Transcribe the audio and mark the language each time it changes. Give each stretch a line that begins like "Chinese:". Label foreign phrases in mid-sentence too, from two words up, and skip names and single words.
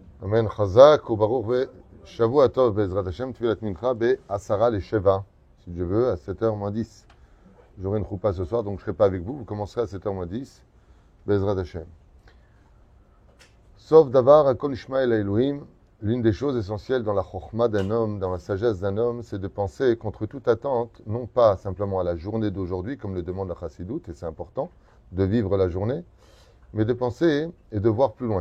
Hebrew: Amen. חזק וברוך ושבוע טוב בעזרת השם תפילת מנחה בעשרה לשבע.
French: Si Dieu veut, à 7h moins 10. J'aurai une choupa ce soir, donc je ne serai pas avec vous. Vous commencerez à 7h moins 10.
Hebrew: בעזרת השם. סוף דבר הכל ישמעאל אלוהים,
French: l'une des choses essentielles dans la chokhma d'un homme, dans la sagesse d'un homme, c'est de penser contre toute attente, non pas simplement à la journée d'aujourd'hui, comme le demande la Chassidoute, et c'est important, de vivre la journée, mais de penser et de voir plus loin.